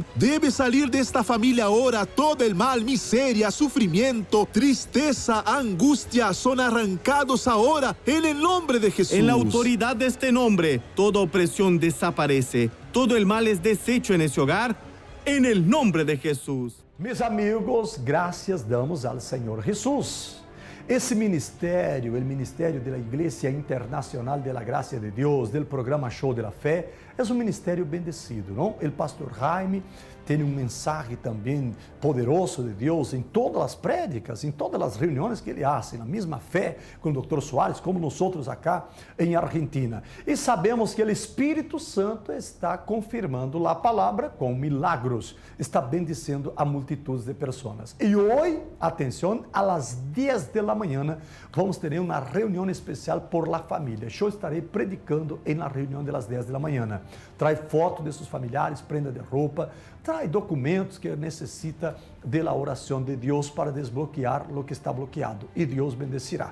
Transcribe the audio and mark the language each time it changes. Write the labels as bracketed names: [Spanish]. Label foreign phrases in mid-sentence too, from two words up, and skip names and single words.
[Spanish] Debe salir de esta familia ahora. Todo el mal, miseria, sufrimiento, tristeza, angustia son arrancados ahora en el nombre de Jesús. En la autoridad de este nombre, toda opresión desaparece. Todo el mal es deshecho en ese hogar, en el nombre de Jesús. Mis amigos, gracias damos al Señor Jesús. [Portuguese] Esse ministério, o ministério da Igreja Internacional de la Gracia de Deus, do programa Show de la Fé, é um ministério bendecido, não? O pastor Jaime tem mensagem também poderoso de Deus em todas as prédicas, em todas as reuniões que ele faz, na mesma fé com o Dr. Soares, como nós outros acá em Argentina. E sabemos que o Espírito Santo está confirmando a palavra com milagros, está bendecendo a multitudes de pessoas. E hoje, atenção, às 10 da manhã, vamos ter uma reunião especial [Spanish] por la [Portuguese] família. Eu estarei predicando na reunião das 10 da manhã. Trai foto de seus familiares, prenda de roupa, trai documentos que necessita da oração de Deus para desbloquear o que está bloqueado e Deus bendecirá.